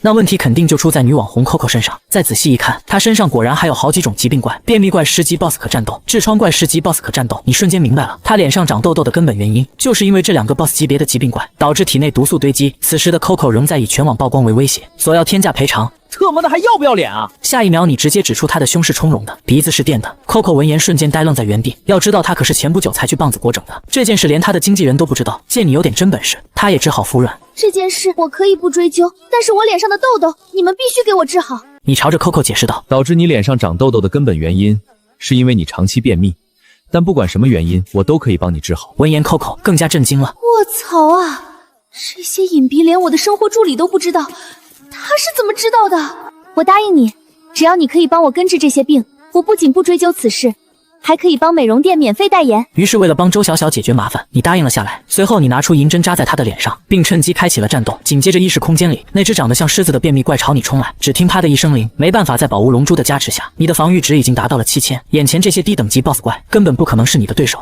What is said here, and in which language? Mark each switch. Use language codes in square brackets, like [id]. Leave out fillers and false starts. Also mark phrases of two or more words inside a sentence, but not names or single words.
[zh] 那問題肯定就出在女網紅 Coco 身上。再仔細一看，她身上果然還有好幾種疾病怪，便秘怪10級 BOSS 可戰鬥，痔瘡怪10級 BOSS 可戰鬥。你瞬間明白了，她臉上長痘痘的根本原因，就是因為這2個 BOSS 級別的疾病怪導致體內毒素堆積。此時的 Coco 仍在以全網曝光為威脅，索要天價賠償。特麼的還要不要臉啊！下一秒，你直接指出他的胸是充容的，鼻子是墊的。Coco 聞言瞬間呆愣在原地。要知道，他可是前不久才去棒子國整的，這件事連他的經紀人都不知道。見你有點真本事，他也只好服軟。這件事我可以不追究，但是我臉上的痘痘，你們必須給我治好。你朝着 Coco 解釋道，導致你臉上長痘痘的根本原因，是因為你長期便秘。但不管什麼原因，我都可以幫你治好。聞言 Coco 更加震驚了。我操啊！這些隱蔽連我的生活助理都不知道，他是怎麼知道的？我答應你，只要你可以幫我根治這些病，我不僅不追究此事，還可以幫美容店免費代言。於是為了幫周小小解決麻煩，你答應了下來。隨後你拿出銀針扎在她的臉上，並趁機開啟了戰鬥。緊接着意識空間裡，那只長得像獅子的便秘怪朝你衝來，只聽啪的一聲鈴，沒辦法，在寶物龍珠的加持下，你的防禦值已經達到了7000。眼前這些低等級 BOSS 怪根本不可能是你的對手。